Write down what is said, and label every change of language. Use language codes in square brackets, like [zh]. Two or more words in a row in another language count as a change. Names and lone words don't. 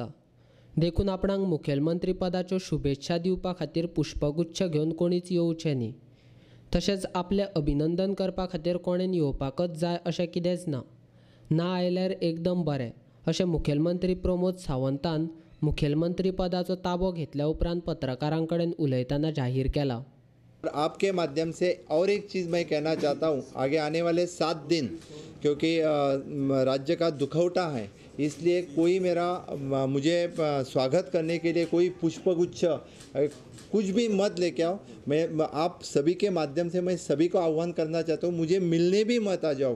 [kok] देखून आपणाक मुखेलमंत्री पदाच्यो शुभेच्छा दिवपा खातीर पुष्पगुच्छ घेवन कोणीच येवचें न्ही. तशेंच आपलें अभिनंदन करपा खातीर कोणेन येवपाकच जाय अशें कितेंच ना. ना आयल्यार एकदम बरें अशें मुखेलमंत्री प्रमोद सावंतान मुखेलमंत्री पदाचो ताबो घेतल्या उपरांत पत्रकारां कडेन उलयतना जाहीर केला. [hi] आपके माध्यम से और एक चीज़ मैं कहना चाहता हूँ, आगे आने वाले 7 दिन क्योंकि राज्य का दुखौटा है, इसलिए कोई मुझे स्वागत करने के लिए कोई पुष्पगुच्छ कुछ भी मत लेके आओ. मैं आप सभी के माध्यम से मैं सभी को आह्वान करना चाहता हूँ, मुझे मिलने भी मत आ जाओ.